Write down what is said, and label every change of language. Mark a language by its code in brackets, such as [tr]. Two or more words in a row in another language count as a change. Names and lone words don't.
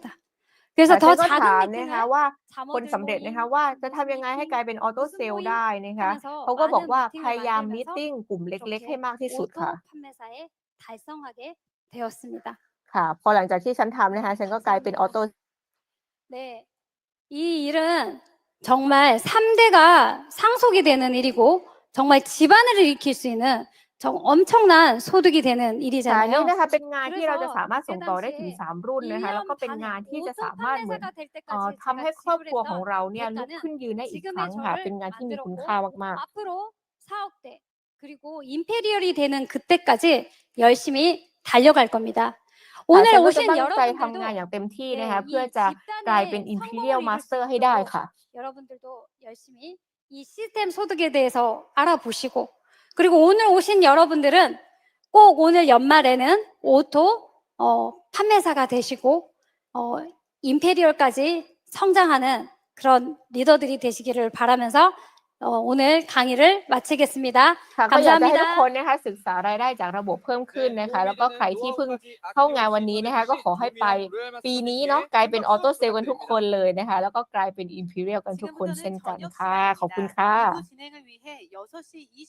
[th] แต่ [ko] 그래서 [th] ฉั [ko] 더 [th] นก็ [ko] 작은 [th] ถาม นะคะ [ko] 미팅을 [th] ว่า คน [ko] 자모들 [th] สำเร็จ นะคะ [ko] 모임, [th] ว่า จะ [ko] 무슨 [th] ทำยังไงให้ ก [ko] 미팅, [th] ลายเป็น Auto [ko] 무슨 [th] Sale ได้ [ko] 모임 [th] นะคะ [ko] 하면서 [th] เขาก็บอก [ko] 많은 [th] ว่า พ [ko] 미팅을 [th] ยายาม มีต [ko] 만들면서 [th] ติงกลุ่มเล็ก ๆ ให้ [ko] 그렇게 [th] มากที่สุด ค่ะ [ko] 오토 판매사에 달성하게 되었습니다. [th] ค่ะ พอหลังจากที่ฉันทำ นะคะ ฉันก็กลายเป็น [ko] 감사합니다. [th] Auto [ko] 네, 이 일은 정말 3대가 상속이 되는 일이고 정말 집안을 일으킬 수 있는 엄청난 소득이 되는 [th] ค่ะ นี่ [ko] 일이잖아요. [th] นะคะ เป็นงานที่เราจะ [ko] 그래서 [th] สามารถ ส่ง [ko] 그때 [th] ต่อ ได้ถึง [ko] 당시에 [th] 3 รุ่นนะคะ แล้วก็ [ko] 1년 [th] เป็น [ko] 반에 [th] งานที่จะ [ko] 오토 [th] สามารถ เหมือน [ko] 판매사가 될 때까지 [th] ทำให้ [ko] 제가 [th] ครอบครัวของ [ko] 지불했던 [th] เรา เนี่ย ลุก [ko] 대가는 [th] ขึ้นยืนได้อีก ค [ko] 지금의 [th] รั้ง ค่ะ เป็น [ko] 저를 [th] งานที่มีคุณ [ko] 만들었고 [th] ค่ามาก ๆ [ko] 앞으로 4억대 그리고 임페리얼이 되는 그때까지 열심히 달려갈 겁니다. [th] ค่ะ [ko] 오늘 [th] ฉันก็จะ [ko] 오신 [th] ตั้งใจทำงาน [ko] 여러분들도 [th] อย่างเต็มที่ [ko] 네, [th] นะคะ เพื่อ [ko] 이 [th] จะกลายเป็น [ko] 집단의 [th] Imperial [ko] 성공을 이룰 수 [th] Master ให้ได้ [ko] 있도록 [th] ค่ะ [ko] 여러분들도 열심히 이 시스템 소득에 대해서 알아보시고 그리고 오늘 오신 여러분들은 꼭 오늘 연말에는 오토 판매사가 되시고 임페리얼까지 성장하는 그런 리더들이 되시기를 바라면서 오늘 강의를 마치겠습니다. [th] ค่ะ ก็อยากจะให้ทุก [ko] 감사합니다. [th] คนนะคะ ศึกษารายได้จากระบบเพิ่มขึ้นนะคะ แล้วก็ใครที่เพิ่งเข้างานวันนี้นะคะ ก็ขอให้ไปปีนี้เนาะ กลายเป็น Auto Sale กันทุกคนเลยนะคะ แล้วก็กลายเป็น Imperial กันทุกคนเช่นกันค่ะ ขอบคุณค่ะ [ko] 진행을 위해 6시